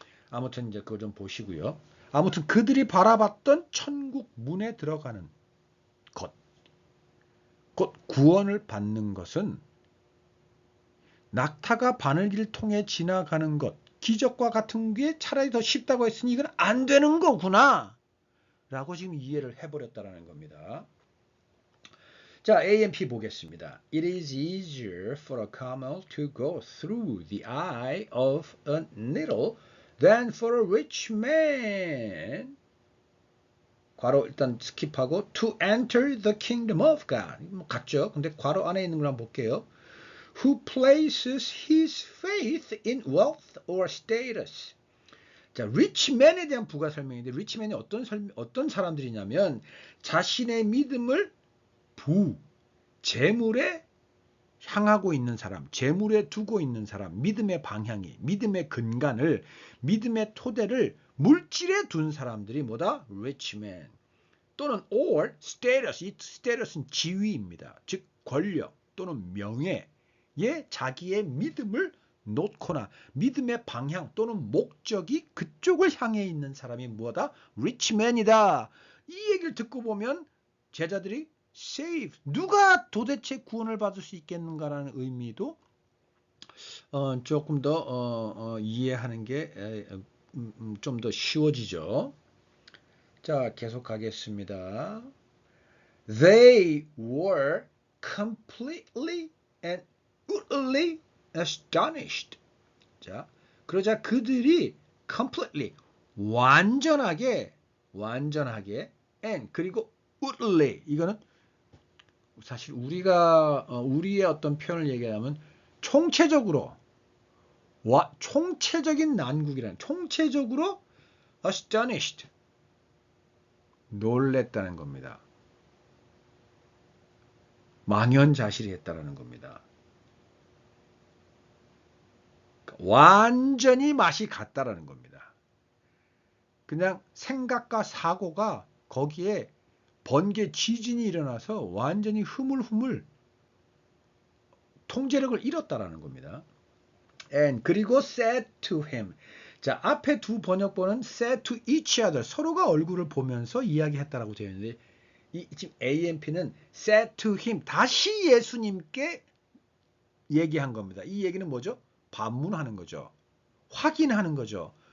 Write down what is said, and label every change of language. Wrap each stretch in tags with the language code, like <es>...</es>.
<ko>아무튼 이제 그거 좀 보시고요. 아무튼 그들이 바라봤던 천국 문에 들어가는 것, 곧 구원을 받는 것은 낙타가 바늘길 통해 지나가는 것, 기적과 같은 게 차라리 더 쉽다고 했으니 이건 안 되는 거구나 라고 지금 이해를 해버렸다는 겁니다. 자, A&P 보겠습니다.</ko> <en>It is easier for a camel to go through the eye of a needle than for a rich man.</en> <ko>괄호 일단 스킵하고</ko> <en>to enter the kingdom of God.</en> <ko>같죠? 근데 괄호 안에 있는 걸 한번 볼게요.</ko> <en>Who places his faith in wealth or status.</en> <ko>자, rich man에 대한 부가 설명인데 rich man이 어떤 사람들이냐면 자신의 믿음을 재물에 향하고 있는 사람, 재물에 두고 있는 사람, 믿음의 방향이, 믿음의 근간을, 믿음의 토대를 물질에 둔 사람들이 뭐다? rich man. 또는</ko> <en>or status,</en> <ko>이 status는 지위입니다. 즉 권력 또는 명예에 자기의 믿음을 놓거나 믿음의 방향 또는 목적이 그쪽을 향해 있는 사람이 뭐다? rich man이다. 이 얘기를 듣고 보면 제자들이 save, 누가 도대체 구원을 받을 수 있겠는가라는 의미도 조금 더 이해하는 게 좀 더 쉬워지죠. 자, 계속 가겠습니다.</ko> <en>They were completely and utterly astonished.</en> <ko>자, 그러자 그들이 completely, 완전하게 and 그리고 utterly, 이거는 사실 우리의 어떤 표현을 얘기하면 총체적으로 총체적인 난국이라는, 총체적으로 astonished, 놀랬다는 겁니다. 망연자실했다라는 겁니다. 완전히 맛이 같다라는 겁니다. 그냥 생각과 사고가 거기에 번개 지진이 일어나서 완전히 흐물흐물 통제력을 잃었다라는 겁니다.</ko> <en>And</en> <ko>그리고</ko> <en>said to him.</en> <ko>자, 앞에 두 번역본은</ko> <en>said to each other,</en> <ko>서로가 얼굴을 보면서 이야기했다라고 되어 있는데 지금 A&P는</ko> <en>said to him,</en> <ko>다시 예수님께 얘기한 겁니다. 이 얘기는 뭐죠? 반문하는 거죠. 확인하는 거죠.</ko>